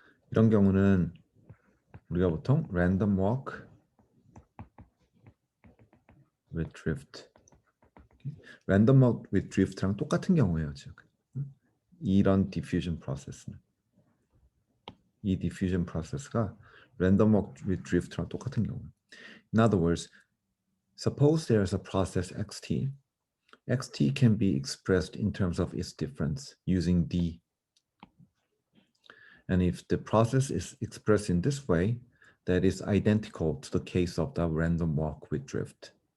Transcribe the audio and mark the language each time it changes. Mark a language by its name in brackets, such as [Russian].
[Korean] 이런 경우는 우리가 보통 random walk with drift, random walk with drift랑 똑같은 경우예요. 즉 이런 diffusion 프로세스는 이 diffusion 프로세스가 random walk with drift랑 똑같은 경우예요. [English] In other words, suppose there's a process xt. xt can be expressed in terms of its difference using d. And if the process is expressed in this way, that is identical to the case of the random walk with drift.